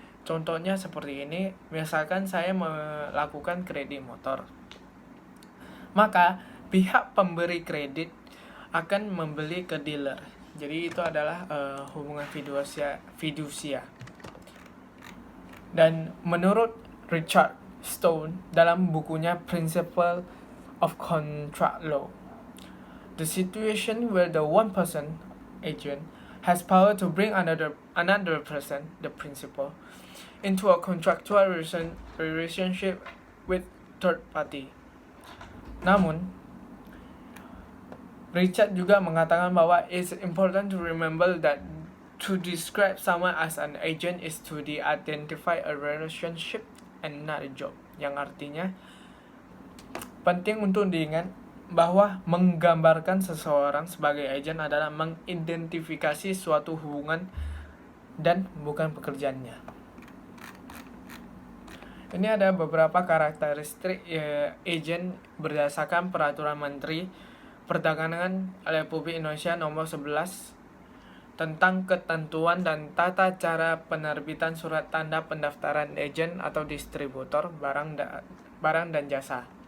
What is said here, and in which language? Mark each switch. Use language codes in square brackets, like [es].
[id] Contohnya seperti ini, misalkan saya melakukan kredit motor. Maka pihak pemberi kredit akan membeli ke dealer. Jadi itu adalah hubungan fidusia. Dan menurut Richard Stone dalam bukunya [en] Principle of Contract Law, the situation where the one person, agent, has power to bring another person, the principal, into a contractual relationship with third party. [id] Namun, Richard juga mengatakan bahwa [en] it's important to remember that to describe someone as an agent is to identify a relationship and not a job. [id] Yang artinya penting untuk diingat bahwa menggambarkan seseorang sebagai agen adalah mengidentifikasi suatu hubungan dan bukan pekerjaannya. Ini ada beberapa karakteristik agen berdasarkan Peraturan Menteri Perdagangan Republik Indonesia Nomor 11 tentang ketentuan dan tata cara penerbitan surat tanda pendaftaran agen atau distributor barang dan jasa.